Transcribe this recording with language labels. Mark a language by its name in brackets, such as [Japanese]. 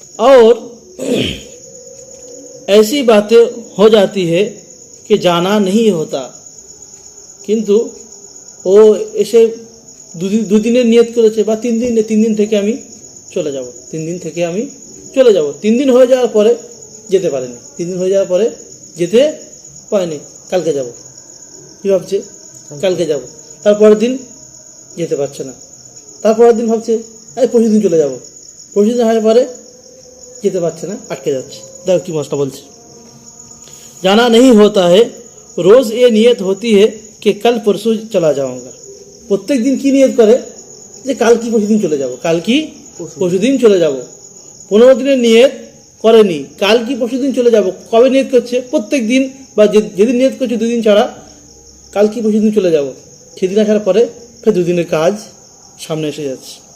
[Hindi] और ऐसी बातें हो जाती है कि जाना नहीं होता, [Bangla] কিন্তু ও এসে 2 দিনের নিয়ত করেছে বা 3 দিন থেকে আমি চলে যাব, 3 দিন থেকে আমি চলে যাব, 3 দিন হয়ে যাওয়ার পরে যেতে পারেনি, 3 দিন হয়ে যাওয়ার পরে যেতে পারেনি, কালকে যাব, কি ভাবছে? কালকে যাব, তারপরের দিন যেতে পারছে না, তারপরের দিন ভাবছে এই পরশু দিন চলে যাব, পরশু দিন হওয়ার পরে যেতে পারছে না, আটকে যাচ্ছে। দেখো কি মশলা বলছে, [Hindi] जाना नहीं होता है, रोज ये नियत होती है कि कल परसों चला जाऊंगा, [Bangla] প্রত্যেক দিন কি নিয়ত করে? যে কাল কি পরশু দিন চলে যাব, কাল কি পরশু দিন চলে যাব। 15 দিনের নিয়ত করেনি, কাল কি পরশু দিন চলে যাব, কবে নিয়ত করছে? প্রত্যেক দিন বা যেদিন নিয়ত করছে 2 দিন ছাড়া, কাল কি পরশু দিন চলে যাব, সেদিন আসার পরে ফের 2 দিনের কাজ সামনে এসে যাচ্ছে।